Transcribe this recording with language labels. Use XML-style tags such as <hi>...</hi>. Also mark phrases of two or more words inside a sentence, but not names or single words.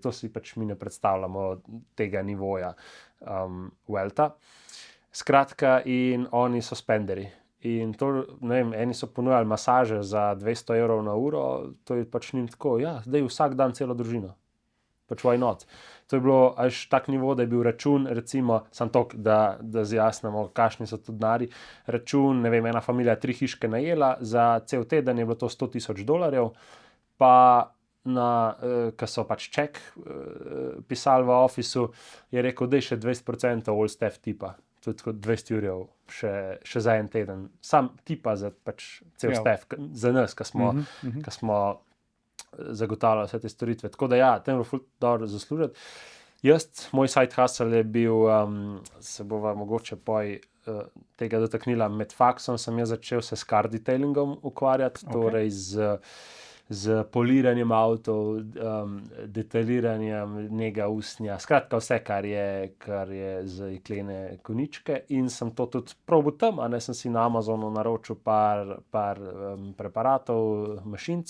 <sl>To si pač mi ne predstavljamo tega nivoja wealtha. Skratka, in oni so spenderji. In to, ne vem, eni so ponujali masaže za 200 evrov na uro, to je pač njim tako, ja, zdaj vsak dan celo družino.</sl> <en>Pač why not?</en> <sl>To je bilo až tak nivo, da je bil račun, recimo, samo toliko, da zjasnimo, kakšni so to denarji. Račun, ne vem, ena familija 3 hiške najela, za cel teden je bilo to $100,000, pa ko so pač ček pisali v ofisu, je rekel, da je še 20%</sl> <en>all staff</en> <sl>tipa. To je tako 200 evrov še za en teden. Sam tipa za pač cel staff, za nas, ki smo zagotavljali vse te storitve. Tako da ja, tem je bilo ful dobro zaslužiti. Moj</sl> <en>side hustle</en> <sl>je bil, se bova mogoče tega dotaknila, med faksom sem jaz začel se s</sl> <en>car detailingom</en> <sl>ukvarjati, torej z poliranjem avtov, detajliranjem nega usnja, skratka vse, kar je z jeklene koničke in sem to tudi probal tam, a ne, sem si na Amazonu naročil par preparatov, mašinc.</sl>